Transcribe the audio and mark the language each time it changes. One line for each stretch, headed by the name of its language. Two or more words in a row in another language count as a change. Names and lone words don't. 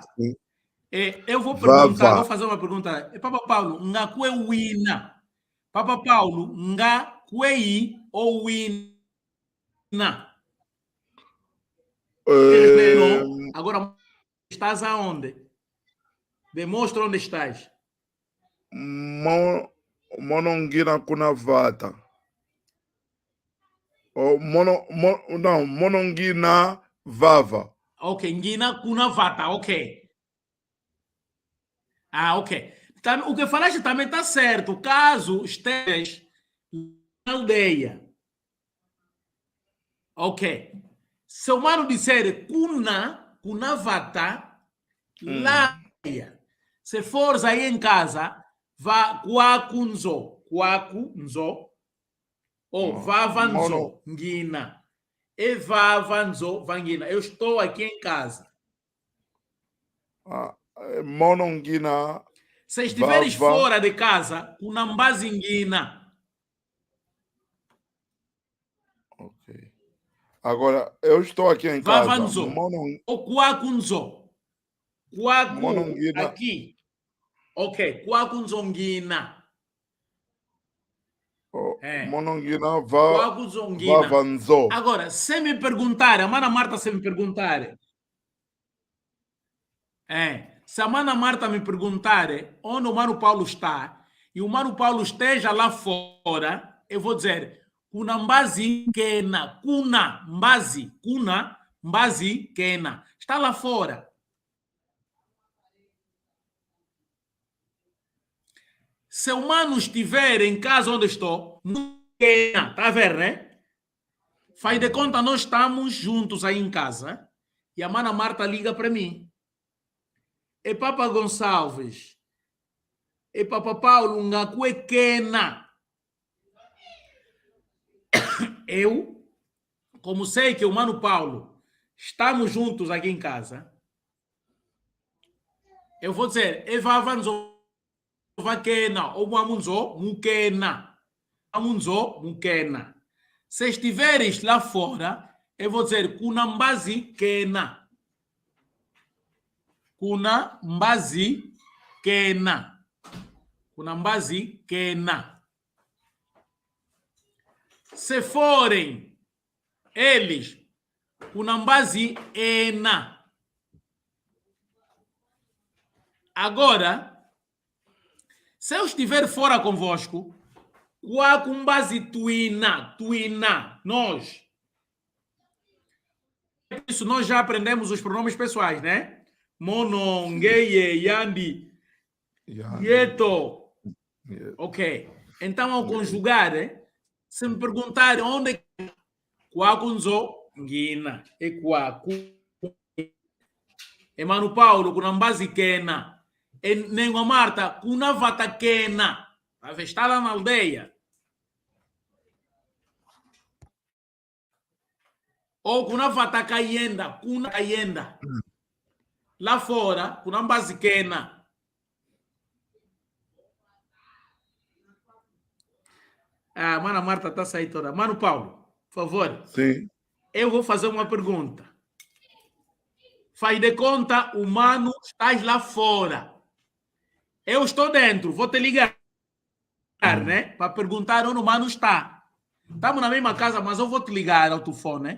Portuguese: Eu vou perguntar, vou fazer uma pergunta.
Kongo: Papa Paulo, ngakwe wina. Papa Paulo, ngakwe ou wina?
Portuguese: Agora, estás aonde? Demonstra onde estás.
Kongo: Monongina kuna vata. Não, monongina vava. Ok, ngina kuna vata, ok. Ok.
Portuguese: O que falaste também está certo. Caso estejas na aldeia. Ok. Se o mano disser
Kongo: kuna vata,
Portuguese: lá. Se fores aí em casa, vá kwakunzo, ou
Kongo: vavanzo, ngina. E vavanzo, vangina.
Portuguese: Eu estou aqui em casa.
Kongo: Monongina.
Portuguese: Se estiveres fora de casa, kunambazingina. Ok. Agora, eu estou aqui em casa.
Kongo: Vavanzo, ou kwakunzo. Kwaku Monongina. aqui. Ok, Kwaku Nzongina. Monongina Kwaku Nzongina. Vavanzo.
Portuguese: Agora, se me perguntar, a Mana Marta se me perguntar, se a Mana Marta me perguntar onde o Mano Paulo está, e o Mano Paulo esteja lá fora, eu vou dizer,
Kongo: kuna mbazi kena, kuna mbazi kena.
Portuguese: Está lá fora. Se o Mano estiver em casa onde estou, não kena, tá a ver, né? Faz de conta, nós estamos juntos aí em casa, e a Mana Marta liga para mim.
Kongo: E Papa Gonçalves, e Papa Paulo, ngakue kena.
Portuguese: Eu, como sei que o Mano Paulo estamos juntos aqui em casa, eu vou dizer,
Kongo: evavanzo vakena, ou amunzo mukena. Amunzo mukena.
Portuguese: Se estiveres lá fora, eu vou dizer,
Kongo: kuna mbazi kena. Kuna mbazi kena. Kuna mbazi kena.
Portuguese: Se forem eles,
Kongo: kuna mbazi ena.
Portuguese: Agora, se eu estiver fora convosco,
Kongo: kwaku mbazi tuina,
Portuguese: nós. Isso nós já aprendemos os pronomes pessoais, né?
Kongo: Mono, ngeye, yandi, yeto.
Portuguese: Ok. Então, ao conjugar, se me perguntarem onde é
Kongo: kwaku nzo, ngina, e kwaku. E Mano Paulo, kuna mbazi kena. E Nengo Marta, kuna vata kena.
Portuguese: Está lá na aldeia.
Kongo: Ou kuna vata kayenda, kuna kayenda.
Portuguese: Lá fora,
Kongo: kuna mbazi kena.
Portuguese: Ah, Mana Marta está saindo toda. Mano Paulo, por favor. Sim. Eu vou fazer uma pergunta. Faz de conta, o Mano estás lá fora. Eu estou dentro, vou te ligar, né? Para perguntar onde o Mano está. Estamos na mesma casa, mas eu vou te ligar ao telefone, né?